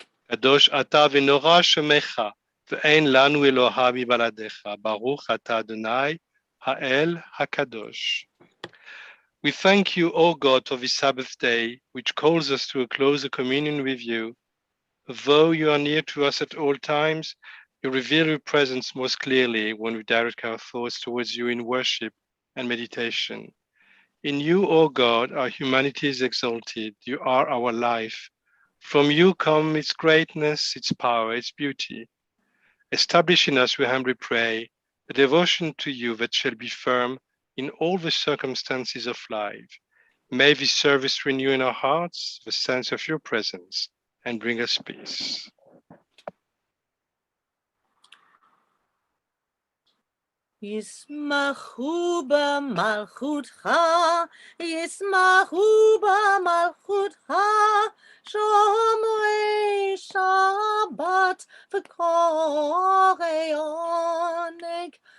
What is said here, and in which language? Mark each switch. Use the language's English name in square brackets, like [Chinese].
[Hebrew] קדוש אתה ונורא שמך, ואין לנו אלוה מבלעדיך. ברוך אתה אדוני, האל הקדוש. [English] We thank you, O God, for this Sabbath day, which calls us to a closer communion with you. Though you are near to us at all times, you reveal your presence most clearly when we direct our thoughts towards you in worship and meditation. In you, O God, our humanity is exalted. You are our life. From you come its greatness, its power, its beauty. Establish in us, we humbly pray, a devotion to you that shall be firm in all the circumstances of life. May this service renew in our hearts the sense of your presence and bring us peace. [Hebrew] ישמחו במלכותך, ישמחו במלכותך, שומרי שבת וקוראי עונג.